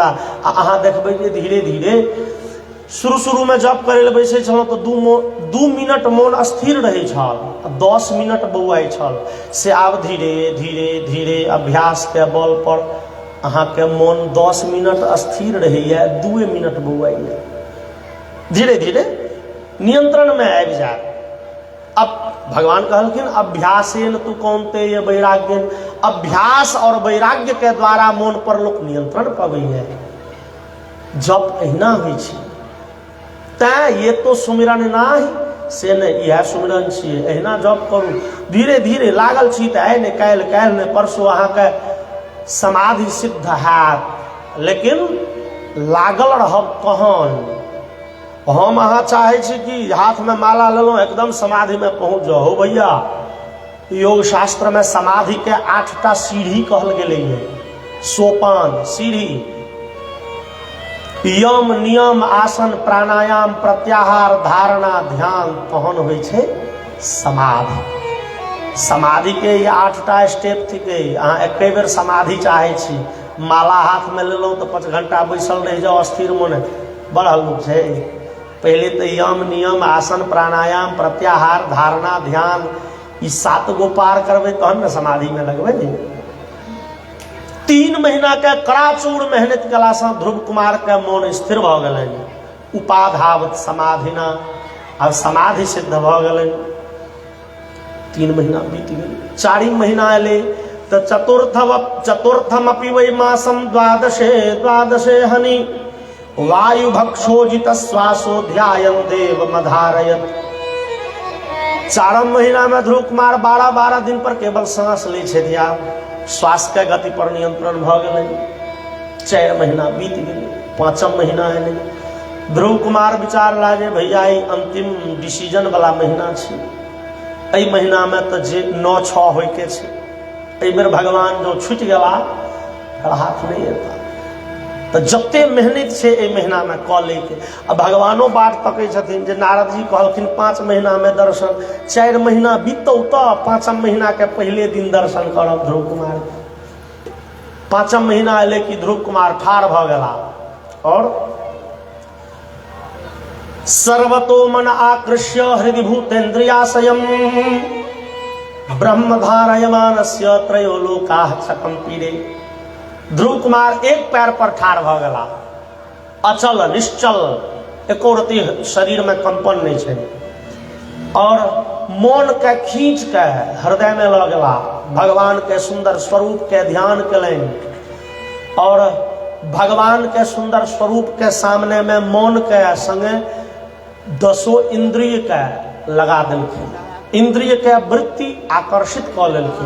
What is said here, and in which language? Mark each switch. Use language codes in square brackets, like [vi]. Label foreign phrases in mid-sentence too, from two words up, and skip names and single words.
[mai] अहाँ देखबै जे धीरे धीरे शुरू में जप करे ले बैसे छलहुँ तो 2 मिनट मोन स्थिर रहे छल, 10 मिनट बौआइ छल, से आब धीरे धीरे धीरे अभ्यास के बल पर अहाँ के मोन 10 मिनट स्थिर रहैया, 2 मिनट बौआइया, धीरे धीरे नियंत्रण में आबि जाए। अब भगवान कहलखिन [sa] अभ्यासेन तु कौन्तेय वैराग्येन, [mai] अभ्यास और वैराग्य के द्वारा मोन पर लोक नियंत्रण पाबै है। जप अहिना होइ छै, तैं ये तो सुमिरन नाही से नहीं, यह सुमिरन छियै, अहिना जप करू, धीरे धीरे लागल छी तऽ आइ ने काल्हि, काल्हि ने परसू अहाँके समाधि सिद्ध हैत, लेकिन लागल रहब कहाँ। हम अहाँ चाहे छी कि हाथ में माला लेलहुँ एकदम समाधि में पहुँच जाओ, हो भैया योग शास्त्र में समाधि के 8टा सीढ़ी कहल गेलै है, सोपान सीढ़ी, यम नियम आसन प्राणायाम प्रत्याहार धारणा ध्यान, तहन होइ छै समाधि। समाधि के ये 8टा स्टेप थिके। अहाँ एके बेर समाधि चाहे छी, माला हाथ में लेलहुँ तो 5 घंटा बैसल रह जाओ स्थिर मन, बड़ा लोग छै। पहले तो यम नियम आसन प्राणायाम प्रत्याहार धारणा ध्यान, ई 7 गो पार करबै तहन न समाधि में लगबै। 3 महीना के कराचूर मेहनत कला से ध्रुव कुमार के मन स्थिर भ गलन, [sa] उपाधावत समाधिना, [mai] अब समाधि सिद्ध भ गलन। 3 महीना बीत गए, 4 महीना एले तो [sa] चतुर्थम अपि वै मासम द्वादशे हनि वायु भक्षोजित श्वासो ध्यायन देव मधारयत। [mai] 4 महीना में ध्रुव कुमार 12 दिन पर केवल सांस ले छे ध्या, श्वास के गति पर नियंत्रण भ गेलै। 4 महीना बीत गेलै, 5 महीना एलै। ध्रुव कुमार विचार लागे भैया ई अंतिम डिसीजन वाला महीना छै, एहि महीना में तो जे 9-6 होय के छै, एहि बेर भगवान जो छूट गेला हाथ नहीं एता, तो जते मेहनत छै एहि महीना में क ले के। अब भगवानो बाट तकै छथिन जे नारद जी कहलखिन 5 महीना में दर्शन, 4 महीना बीतौ तो 5 महीना के पहले दिन दर्शन करब ध्रुव कुमार। 5 महीना एले कि ध्रुव कुमार ठाढ़ भ गेला और [sa] सर्वतो मन आकृष्य हृदि भूतेन्द्रियाशयम् ब्रह्म धारयमानस्य त्रयो लोकाः चकंपीरे। [mai] ध्रुव कुमार एक पैर पर ठाढ़ भ गेला, अचल निश्चल, एको रति शरीर में कंपन नहीं छै, और मन के खींच के हृदय में ल गेला, भगवान के सुंदर स्वरूप के ध्यान कलनि और भगवान के सुंदर स्वरूप के सामने में मौन के संगे 10 इंद्रिय के लगा देलखिन, इंद्रिय के वृत्ति आकर्षित क लेलखिन।